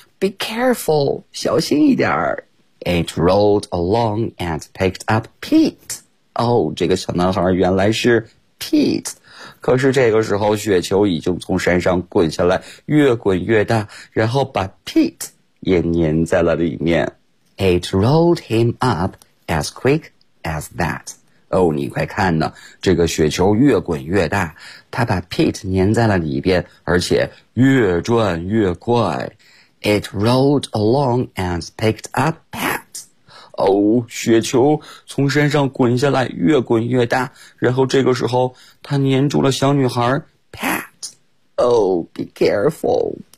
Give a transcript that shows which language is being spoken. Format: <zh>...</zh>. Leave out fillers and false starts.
<en>Be careful,</en> <zh>小心一点儿。</zh> <en>It rolled along and picked up Pete.</en> <zh>这个小男孩原来是 Pete. 可是这个时候雪球已经从山上滚下来，越滚越大，然后把 Pete... 也粘在了里面。</zh> <en>It rolled him up as quick as that.</en> <zh>你快看呢，这个雪球越滚越大，它把 Pete 粘在了里边，而且越转越快。</zh> <en>It rolled along and picked up Pat.</en> <zh>雪球从山上滚下来，越滚越大，然后这个时候它粘住了小女孩 Pat.</zh> <en>Be careful.</en>